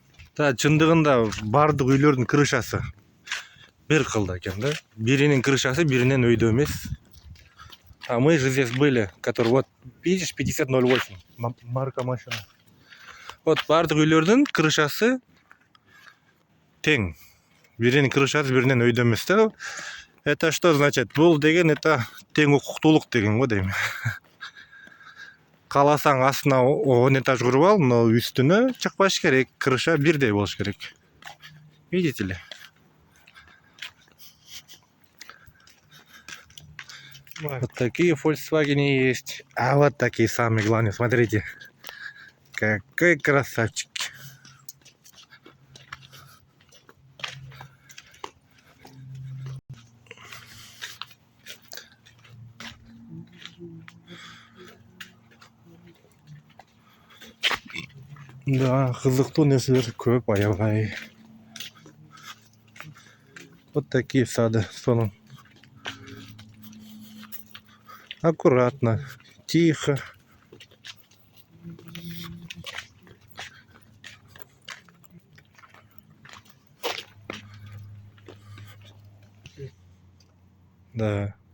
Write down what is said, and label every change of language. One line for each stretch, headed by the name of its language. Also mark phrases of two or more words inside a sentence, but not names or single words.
Kyrgyz: Да, чындыгында бардык үйлөрдүн крышасы бир кылда экен да. Биринин крышасы биринен өйдө эмес.
Russian: А мы же здесь были, который вот, видишь, 5008, марка машина.
Kyrgyz: Вот бардык үйлөрдүн крышасы тең. Биринин крышасы биринен өйдө эмес да.
Russian: Это что значит?
Kyrgyz: Бул деген это тең укуктуулук деген го дейм. Кааласаң астына 10 этаж куруп ал, но үстүнө чыкпаш керек. Крыша бирдей болуш керек.
Russian: Видите ли? Вот такие Volkswagen есть. А вот такие самые главные. Смотрите. Какой красавчик.
Kyrgyz: Да, кызыктуу нерселер көп, аябай.
Russian: Вот такие сады. Сонун. Аккуратно, тихо. Да.